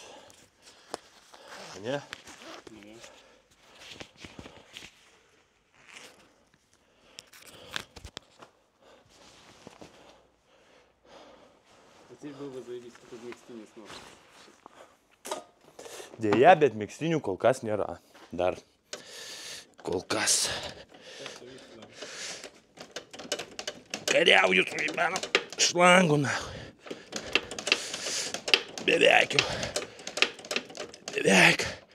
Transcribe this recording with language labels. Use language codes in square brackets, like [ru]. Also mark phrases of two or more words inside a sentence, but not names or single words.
[lt] Ne? Ne. [ru] Теперь был бы заебись, тут микстинец нож. [lt] Deja, bet megztinių kol kas nėra. Dar. Kol kas. Kariauju su įmenu šlangu, nahui. Beveik jau. Beveik.